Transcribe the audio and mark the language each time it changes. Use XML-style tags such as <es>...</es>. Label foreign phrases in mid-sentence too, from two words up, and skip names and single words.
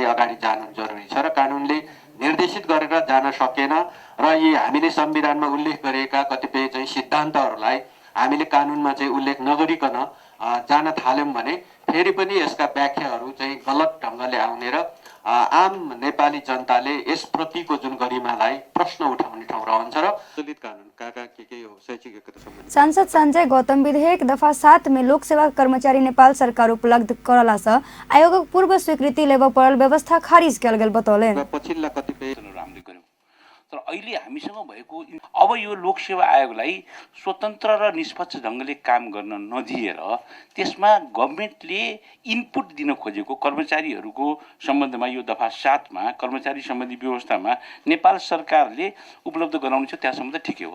<ne>अगाडि जानु जरुरी छ र कानुनले निर्देशित गरेर जान सकेन र यी हामीले संविधानमा उल्लेख गरेका कतिपय चाहिँ सिद्धान्तहरूलाई हामीले कानुनमा चाहिँ उल्लेख नगरिकन जान थाल्यौं भने फेरि पनि यसका व्याख्याहरू चाहिँ गलत ढङ्गले आउने र आम नेपाली जनताले यसप्रतिको जुन गरिमालाई प्रश्न उठाउने ठाउँ रहन्छ र दलित कानुन के हो शैक्षिक योग्यता सम्बन्धी</ne> <mai>सांसद संजय गौतम विधेयक दफा 7 में लोकसेवा कर्मचारी नेपाल सरकार उपलब्ध करला से आयोगक पूर्व स्वीकृति लेब पड़ल व्यवस्था खारिज कल गेल बतौले।</mai> <ne>पछिल्ला कतिपय राम्रै गर्यौं, तर अहिले हामीसँग भएको अब यो लोकसेवा आयोगलाई स्वतन्त्र र निष्पक्ष ढङ्गले काम गर्न नदिएर त्यसमा गभर्नमेन्टले इनपुट दिन खोजेको कर्मचारीहरूको सम्बन्धमा यो दफा 7 मा कर्मचारी सम्बन्धी व्यवस्थामा नेपाल सरकारले उपलब्ध गराउने छ, त्यहाँसम्म त ठिकै हो।</ne>